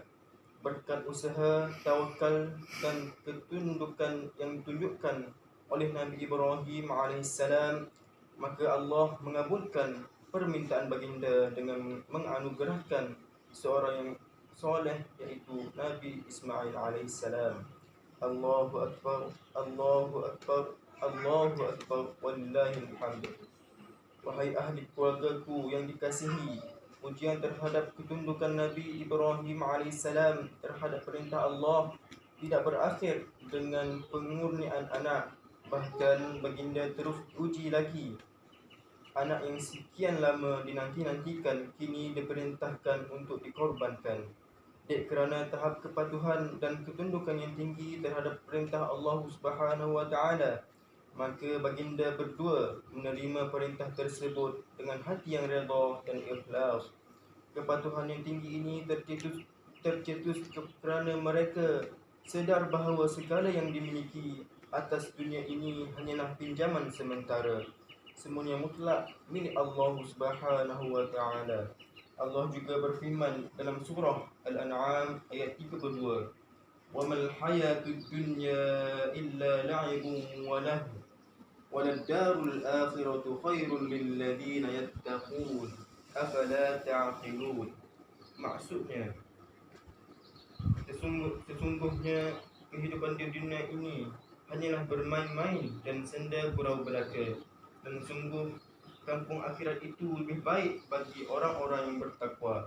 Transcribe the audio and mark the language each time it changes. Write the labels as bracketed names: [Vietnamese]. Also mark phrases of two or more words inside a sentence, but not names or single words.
[Malay] Berkat usaha, tawakal dan ketundukan yang ditunjukkan oleh Nabi Ibrahim alaihissalam, maka Allah mengabulkan permintaan baginda dengan menganugerahkan seorang yang soleh, iaitu Nabi Ismail alaihissalam. [Arabic] الله أكبر، الله أكبر، الله أكبر، ولله الحمد. [Malay] Wahai ahli keluargaku yang dikasihi, ujian terhadap ketundukan Nabi Ibrahim alaihissalam terhadap perintah Allah tidak berakhir dengan pengurniaan anak. Bahkan baginda terus uji lagi. Anak yang sekian lama dinanti-nantikan kini diperintahkan untuk dikorbankan. Dek kerana tahap kepatuhan dan ketundukan yang tinggi terhadap perintah Allah [Arabic] سبحانه و تعالى, [Malay] maka baginda berdua menerima perintah tersebut dengan hati yang redha dan ikhlas. Kepatuhan yang tinggi ini tercetus kerana mereka sedar bahawa segala yang dimiliki atas dunia ini hanyalah pinjaman sementara. Semuanya mutlak milik Allah [Arabic] سبحانه و تعالى. [Malay] Allah juga berfirman dalam surah Al-An'am ayat 32, [Arabic] وما الحياة الدنيا إلا لعب ولهو وللدار الآخرة خير للذين يتقون أفلا تعقلون. [Malay] Maksudnya, sesungguhnya kehidupan di dunia ini hanyalah bermain-main dan senda gurau belaka, dan sungguh kampung akhirat itu lebih baik bagi orang-orang yang bertakwa.